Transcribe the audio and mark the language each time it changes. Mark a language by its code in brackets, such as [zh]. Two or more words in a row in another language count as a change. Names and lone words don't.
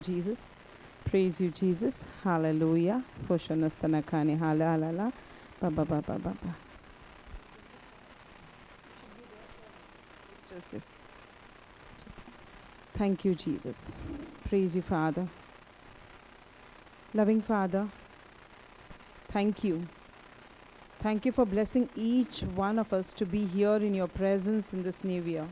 [en] Jesus. Praise you, Jesus. Hallelujah. Hoshonastanakani. Hallelujah. Ba ba ba ba ba ba. Just this. Thank you, Jesus. Praise you, Father. Loving Father, thank you. Thank you for blessing each one of us to be here in your presence in this new year.